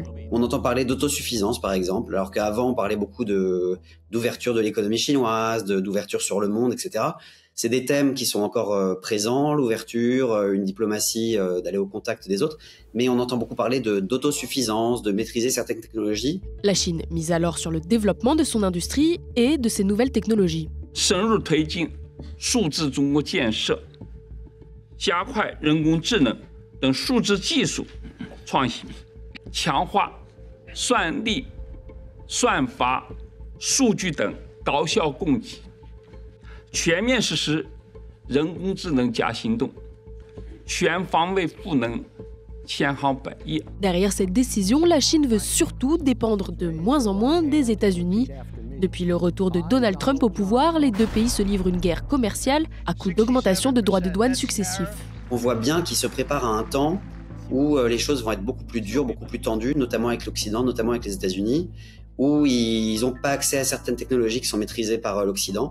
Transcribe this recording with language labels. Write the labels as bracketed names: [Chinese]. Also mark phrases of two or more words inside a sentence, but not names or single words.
[French] On entend parler d'autosuffisance, par exemple, alors qu'avant, on parlait beaucoup d'ouverture de l'économie chinoise, d'ouverture sur le monde, etc. C'est des thèmes qui sont encore présents, l'ouverture, une diplomatie, d'aller au contact des autres. Mais on entend beaucoup parler d'autosuffisance, de maîtriser certaines technologies. La Chine mise alors sur le développement de son industrie et de ses nouvelles technologies. [Chinese] 深入推进数字中国建设，加快人工智能等数字技术创新，强化算力、算法、数据等高效供给，全面实施人工智能加行动，全方位赋能千行百业。 [French] Derrière cette décision, la Chine veut surtout dépendre de moins en moins des États-Unis. Depuis le retour de Donald Trump au pouvoir, les 2 pays se livrent une guerre commerciale à coup d'augmentation de droits de douane successifs. On voit bien qu'ils se préparent à un temps où les choses vont être beaucoup plus dures, beaucoup plus tendues, notamment avec l'Occident, notamment avec les États-Unis, où ils n'ont pas accès à certaines technologies qui sont maîtrisées par l'Occident.